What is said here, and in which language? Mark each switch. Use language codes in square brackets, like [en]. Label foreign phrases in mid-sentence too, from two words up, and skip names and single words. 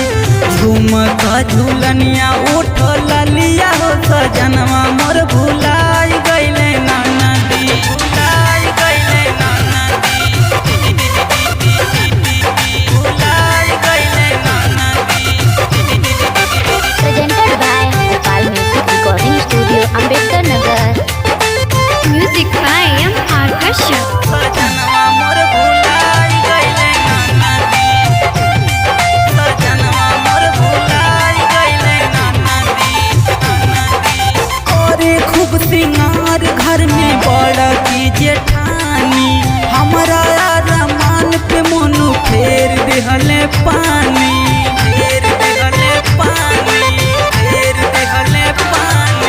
[bho] झुमका झूलनिया उठ ललिया हो सजनवा मोर भुलाई गईले ननदी। भुलाई गईले ननदी, भुलाई गईले ननदी। [en] Presented by Gopal Music Recording Studio, Ambedkar Nagar. Music by M.R. Kashyap. [bho] सजनवा मोर भुलाई गईले ननदी। सजनवा मोर भुलाई गईले ननदी। करे खूब सिंगार घर में बड़ा की जेठानी, हमारा रमान पे मोनू फेर देहले पानी, फेर देहले पानी, फेर देहले पानी।